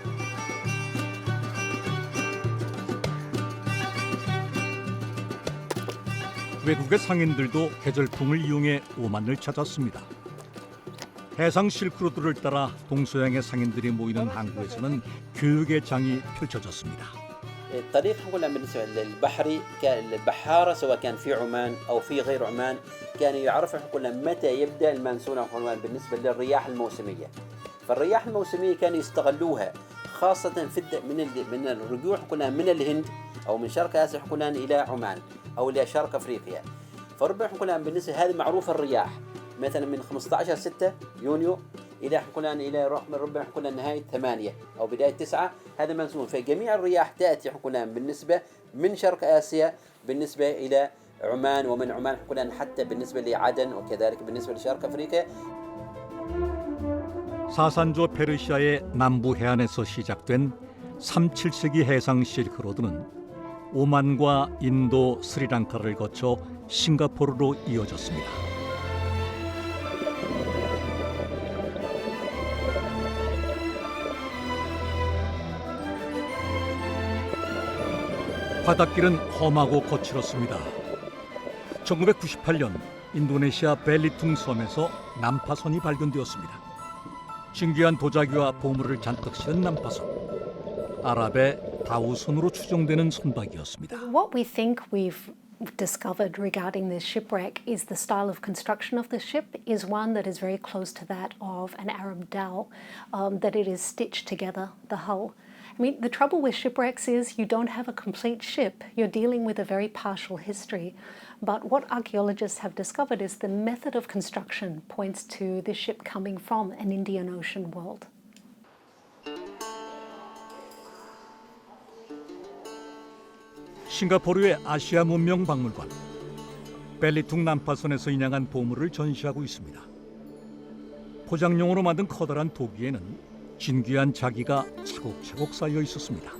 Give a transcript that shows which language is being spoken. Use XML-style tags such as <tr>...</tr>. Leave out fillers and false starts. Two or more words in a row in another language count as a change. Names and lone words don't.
<ko>외국의 상인들도 계절풍을 이용해 오만을 찾았습니다. 해상 실크로드를 따라 동서양의 상인들이 모이는 항구에서는 교육의 장이 펼쳐졌습니다.</ko> <ar>الطريق نقول بالنسبه للبحري البحاره سواء كان في عمان او في غير عمان كانوا يعرفوا نقول متى يبدا المانسون بالنسبه للرياح الموسميه. فالرياح الموسميه كانوا يستغلوها خاصه في من الرجوع نقول من الهند او من شرق اسيا نقول الى عمان او الى شرق افريقيا. فربما نقول بالنسبه هذه معروفه الرياح مثلا من 15/6 يونيو الى حكونا الى ربما حكونا نهايه 8 او بدايه 9 هذا منسوب. فجميع الرياح تاتي حكونا بالنسبه من شرق اسيا بالنسبه الى عمان ومن عمان حكونا حتى بالنسبه لعدن وكذلك بالنسبه لشرق افريقيا.</ar> <ko>사산조 페르시아의 남부 해안에서 시작된 3~7세기 해상 실크로드는 오만과 인도, 스리랑카를 거쳐 싱가포르로 이어졌습니다. 바닷길은 험하고 거칠었습니다. 1998년 인도네시아 벨리퉁 섬에서 난파선이 발견되었습니다. 신기한 도자기와 보물을 잔뜩 실은 난파선. 아랍의 다우선으로 추정되는 선박이었습니다.</ko> <en>What we think we've discovered regarding this shipwreck is the style of construction of the ship is one that is very close to that of an Arab dhow, that it is stitched together, the hull. I mean, the trouble with shipwrecks is you don't have a complete ship. You're dealing with a very partial history. But what archaeologists have discovered is the method of construction points to the ship coming from an Indian Ocean world.</en> <ko>싱가포르의 아시아 문명 박물관. 벨리퉁 난파선에서 인양한 보물을 전시하고 있습니다. 포장용으로 만든 커다란 도기에는 진귀한 자기가 차곡차곡 쌓여 있었습니다.</ko>